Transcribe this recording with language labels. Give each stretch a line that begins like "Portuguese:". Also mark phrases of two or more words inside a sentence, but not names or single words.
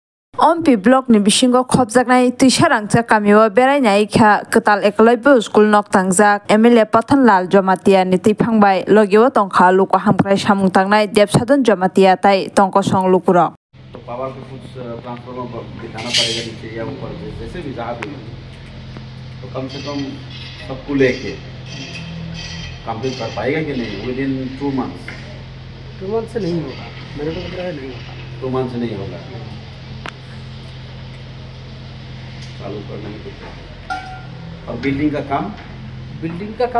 Kok Borok: Ompi block ni bisingo khopjaknai tuisarangcha kamio berainai kha ketal ekloibo school nok tangjak MLA Pathanlal Jomatia ni tuiphangbai logio tongkha luko hamkrai samung tangnai Debsadon Jomatia tai tongko song lukuro
Hindi: पावर को कुछ ट्रांसफार्मर दिखाना पड़ेगा नीचे या ऊपर जैसे भी जहाँ भी तो कम से कम सबको लेके कंप्लीट कर पाएगा कि नहीं
English: within 2 months
Hindi: 2 मंथ से नहीं होगा मेरे को लग रहा है नहीं होगा 2 मंथ से नहीं होगा चालू करना ही कुछ और बिल्डिंग का काम